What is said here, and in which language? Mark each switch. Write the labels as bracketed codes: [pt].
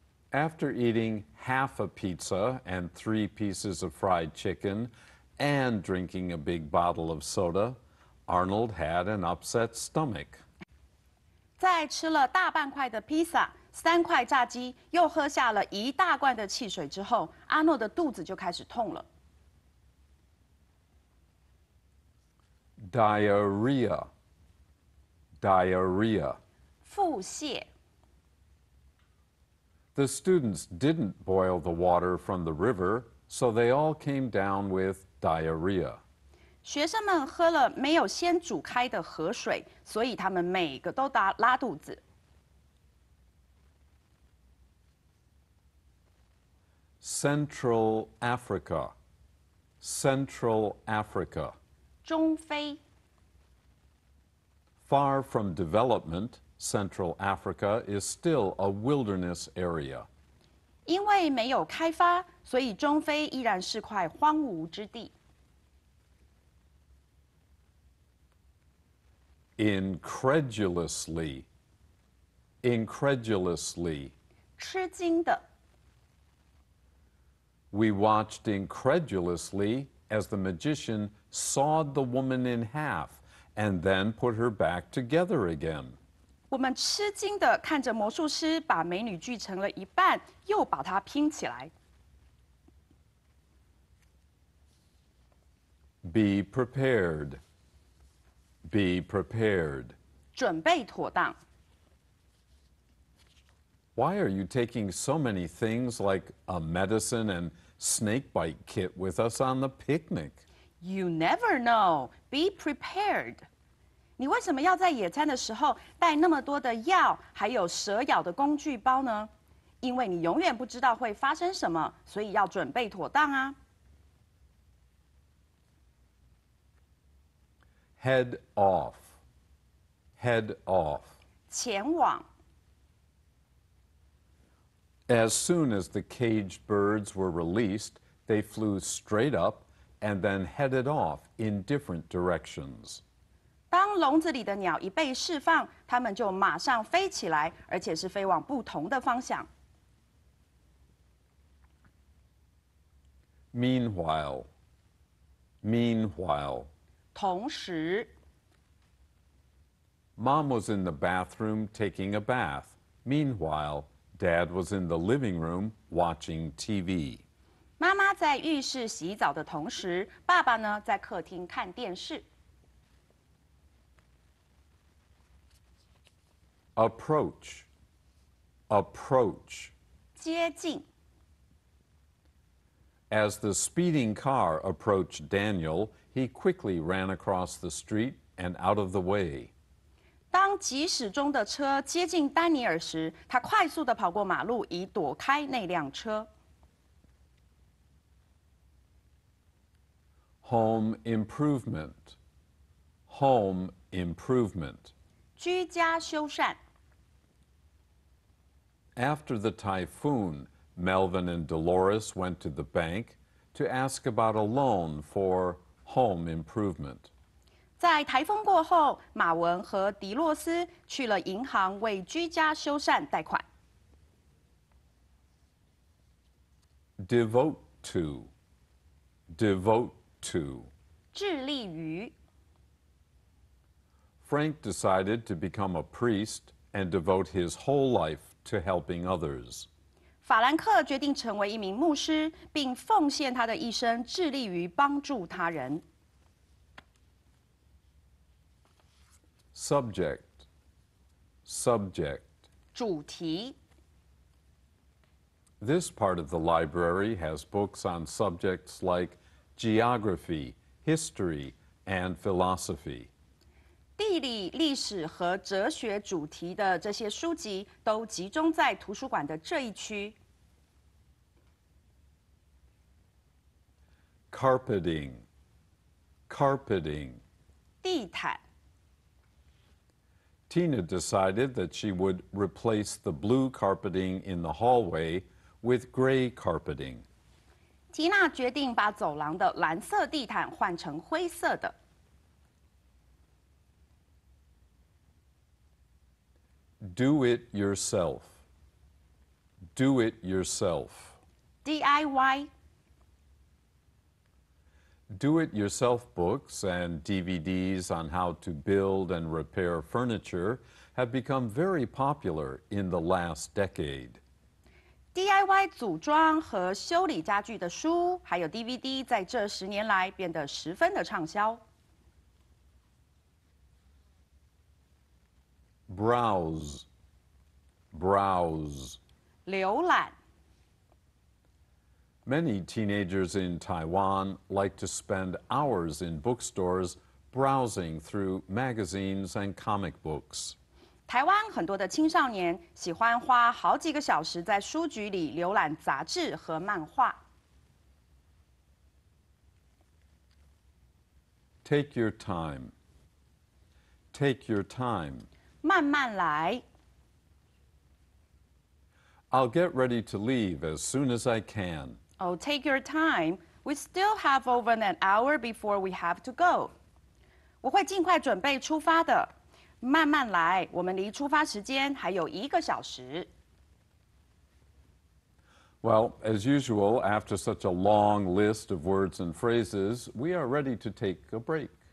[en] After eating half a pizza and 3 pieces of fried chicken and drinking a big bottle of soda, Arnold had an upset stomach. [zh] 在吃了大半块的披萨、3块炸鸡，又喝下了1大罐的汽水之后，阿诺的肚子就开始痛了。 [en] Diarrhea. Diarrhea. [zh] 腹泻。 [en] The students didn't boil the water from the river, so they all came down with diarrhea. [zh] 学生们喝了没有先煮开的河水，所以他们每个都拉肚子。 [en] Central Africa. Central Africa. [zh] 中非。 [en] Far from development, Central Africa is still a wilderness area. [zh] 因为没有开发，所以中非依然是块荒芜之地。 [en] Incredulously. Incredulously. [zh] 吃惊的。 [en] We watched incredulously as the magician sawed the woman in half and then put her back together again. [zh] 我们吃惊的看着魔术师把美女锯成了一半，又把它拼起来。 [en] Be prepared. Be prepared. [zh] 准备妥当。 [en] Why are you taking so many things like a medicine and snakebite kit with us on the picnic? You never know. Be prepared. [zh] 你为什么要在野餐的时候带那么多的药，还有蛇咬的工具包呢？因为你永远不知道会发生什么，所以要准备妥当啊。 [en] Head off. Head off. [zh] 前往。 [en] As soon as the caged birds were released, they flew straight up and then headed off in different directions. [zh] 当笼子里的鸟一被释放，它们就马上飞起来，而且是飞往不同的方向。 [en] Meanwhile. Meanwhile. [zh] 同时 [en] Mom was in the bathroom taking a bath. Meanwhile, Dad was in the living room watching TV. [zh] 妈妈在浴室洗澡的同时，爸爸呢在客厅看电视。 [en] Approach. Approach. [zh] 接近。 [en] As the speeding car approached Daniel, he quickly ran across the street and out of the way. [zh] 当疾驶中的车接近丹尼尔时，他快速地跑过马路，以躲开那辆车。 [en] Home improvement. Home improvement. [zh] 居家修缮。 [en] After the typhoon, Melvin and Dolores went to the bank to ask about a loan for home improvement. [zh] 在台风过后，马文和迪洛斯去了银行为居家修缮贷款。 [en] Devote to. Devote to. [zh] 致力于。 [en] Frank decided to become a priest and devote his whole life to helping others. [zh] 法兰克决定成为一名牧师，并奉献他的一生，致力于帮助他人。 [en] Subject. Subject. [zh] 主题。 [en] This part of the library has books on subjects like geography, history, and philosophy. [zh] 地理、历史和哲学主题的这些书籍都集中在图书馆的这一区。 [en] Carpeting. Carpeting. [zh] 地毯。 [en] Tina decided that she would replace the blue carpeting in the hallway with gray carpeting. [zh] 缇娜决定把走廊的蓝色地毯换成灰色的。 [en] Do it yourself. Do it yourself. [zh] DIY。 [en] Do-it-yourself books and DVDs on how to build and repair furniture have become very popular in the last decade. [zh] DIY 组装和修理家具的书，还有 DVD， 在这10年来变得十分的畅销。 [en] Browse. Browse. [zh] 浏览。 [en] Many teenagers in Taiwan like to spend hours in bookstores browsing through magazines and comic books. [zh] 台湾很多的青少年喜欢花好几个小时在书局里浏览杂志和漫画。 [en] Take your time. Take your time. [zh] 慢慢来。 [en] I'll get ready to leave as soon as I can. Oh, take your time. We still have over an hour before we have to go. [zh] 我会尽快准备出发的。慢慢来，我们离出发时间还有1个小时。 [en] Well, as usual, after such a long list of words and phrases, we are ready to take a break.